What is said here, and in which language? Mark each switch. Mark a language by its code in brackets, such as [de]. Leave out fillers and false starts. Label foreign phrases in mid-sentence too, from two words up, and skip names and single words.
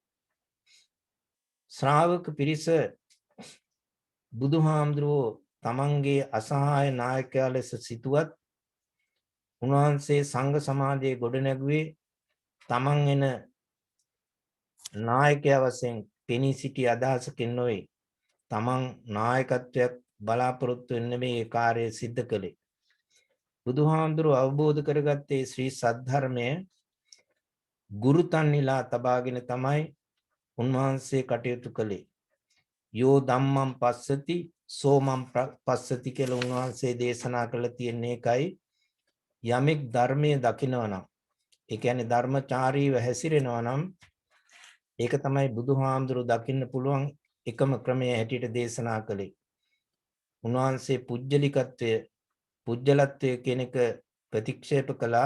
[si] ශ්‍රාවක පිරිස බුදුහාමුදුරුවෝ තමන්ගේ අසහාය නායකයා ලෙස සිටුවත් උන්වහන්සේ සංඝ සමාජයේ ගොඩනැගුවේ තමන් එන නායකයා වශයෙන් පෙනී සිටි අදහසකින් නොවේ. තමන් නායකත්වයක් බලාපොරොත්තු වෙන්නේ මේ කාර්යය සිද්ධ කළේ. බුදුහාමුදුරුවෝ අවබෝධ කරගත්තේ ශ්‍රී සද්ධර්මය ගුරුතන්හිලා තබාගෙන තමයි උන්වහන්සේ කටයුතු කළේ. [pi] යෝ ධම්මං පස්සති සෝමං පස්සති [si] කියලා උන්වහන්සේ දේශනා කළ තියෙන්නේ එකයි. යමෙක් ධර්මයේ දකිනවා නම්, ඒ කියන්නේ ධර්මචාරීව හැසිරෙනවා නම්, ඒක තමයි බුදුහාමුදුරුවෝ දකින්න පුළුවන් එකම ක්‍රමය හැටියට දේශනා කළේ. උන්වහන්සේ පුජ්‍යලත්වය කියන එක ප්‍රතික්ෂේප කළා.